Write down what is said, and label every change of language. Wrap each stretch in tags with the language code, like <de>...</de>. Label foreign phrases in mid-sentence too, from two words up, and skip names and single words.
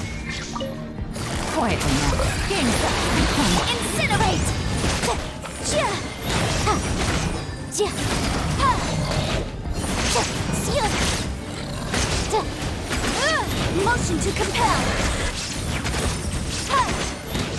<en>Quietly now. Game set. Incinerate! Ja! Ha! Ja! Ha! Ja! Seal! Ja! Motion to compel! Ha!</en>